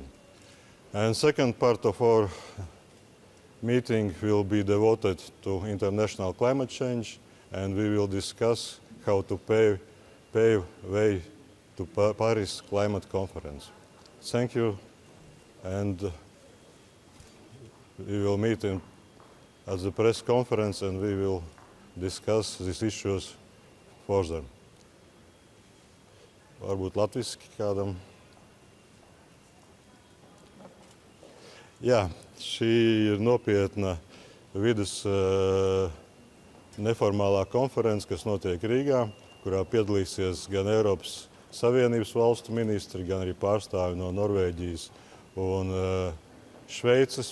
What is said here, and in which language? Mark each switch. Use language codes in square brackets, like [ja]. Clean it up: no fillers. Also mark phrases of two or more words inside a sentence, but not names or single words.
[en] And second part of our meeting will be devoted to international climate change, and we will discuss how to pave way to Paris Climate Conference. Thank you, and we will meet at the press conference and we will discuss these issues further. [lv] Varbūt latviski kādam. Jā, šī ir nopietna vidus neformālā konference, kas notiek Rīgā, kurā piedalīsies gan Eiropas Savienības valstu ministri, gan arī pārstāvi no Norvēģijas un Šveices.